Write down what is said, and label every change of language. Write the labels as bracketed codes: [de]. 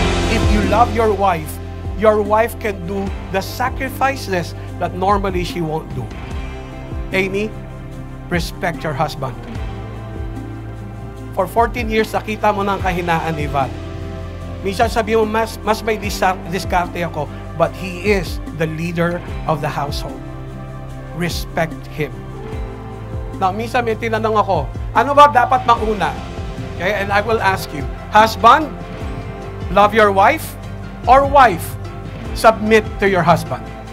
[en] If you love your wife can do the sacrifices that normally she won't do. Amy, respect your husband. For 14 years, [tl] nakita mo na ang kahinaan ni Val. Minsan sabi mo, mas may diskarte ako, [en] but he is the leader of the household. Respect him. Now, [tl] minsan may tinanong ako, ano ba dapat mauna? [en] Okay, and I will ask you, husband, love your wife, or wife, submit to your husband?